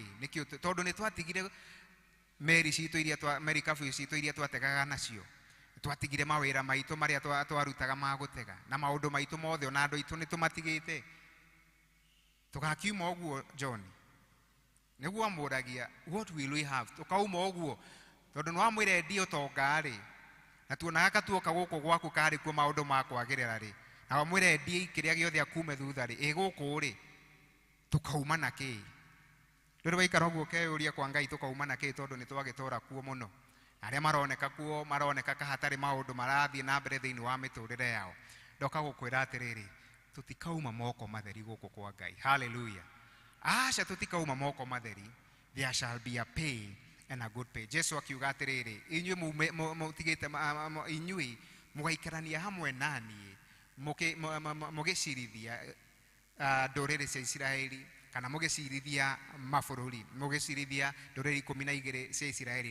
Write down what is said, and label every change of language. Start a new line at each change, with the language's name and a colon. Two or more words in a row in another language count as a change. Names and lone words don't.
Kikuyu: Nĩkĩo tondũ nĩ twatigire meri kabu citũ iria twategaga nacio, twatigire mawĩra maitũ marĩa twarutaga ma gũtega na maũndũ maitũ mothe, ona andũ aitũ nĩ tũmatigĩte. Tũgakiuma ũguo John, nĩguo amũragia
English: what will we have?
Kikuyu: Tũkauma ũguo tondũ nĩ wamwĩra endia ũtonga rĩ, na tuonaga katuoka gũkũ gwaku karĩ kuo maũndũ ma kwagĩrĩra rĩ, na wamwĩra endia kĩrĩa gĩothe akume thutha rĩ, gũkũ rĩ tũkauma na kĩ? Rĩrĩ waikara ũguo ũkeyũria kwa Ngai tũkauma na kĩ, tondũ nĩ twagĩtũra kuo mũno. Arĩa maroneka kuo maroneka kahatarĩ maũndũ marathiĩ na mbere thĩinĩ wa mĩtũrĩre yao. Ndoka gũkwĩra atĩrĩrĩ, tũtikauma moko matheri gũkũ kwa Ngai. Hallelujah. Aca, tũtikauma moko matheri.
English: There shall be a pay and a good pay.
Kikuyu: Jesu akiuga atĩrĩrĩ, inyuĩ mũtigĩte inyuĩ mũgaikarania hamwe naniĩ mũgĩcirithia ndũrĩrĩ cia Isiraeli, kana mũgĩcirithia mabũrũri, mũgĩcirithia ndũrĩrĩ 12 cia Isiraeli.